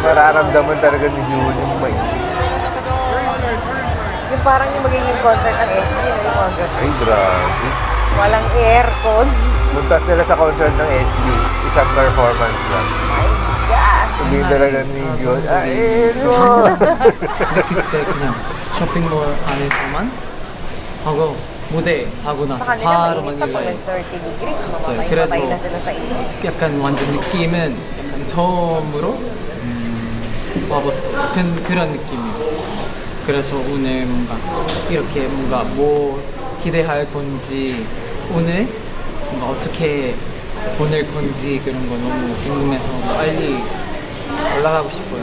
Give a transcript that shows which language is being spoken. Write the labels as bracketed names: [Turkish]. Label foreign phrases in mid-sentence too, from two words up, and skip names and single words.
[Filipino] Mararamdaman talaga ni Jewel yung may. Yung parang yung magiging concert ng SB, no? Yung mga ganun. Ay, grabe. Walang aircon. Punta sila sa concert ng SB. Isang performance lang. [English] My gosh. [Filipino] Hindi talaga ni Jewel. Ay, ito! [Korean] 근데 그때 그냥 쇼핑몰 안에서만 하고 무대 하고 [Filipino] Sa [Korean] 나서 [Filipino] kanila [Korean] 바로 [Filipino] mainit pa pag [Korean] 마닐라에 [English] 30 degrees. [Korean] 갔어요. [Filipino] Mamamatay [Korean] 그래서 [Filipino] na sila sa inyo. [Korean] 약간 완전 느낌은 약간 처음으로 와봤어요. 그런 느낌이에요. 그래서 오늘 뭔가 이렇게 뭔가 뭐 기대할 건지 오늘 뭔가 어떻게 보낼 건지 그런 거 너무 궁금해서 빨리 올라가고 싶어요.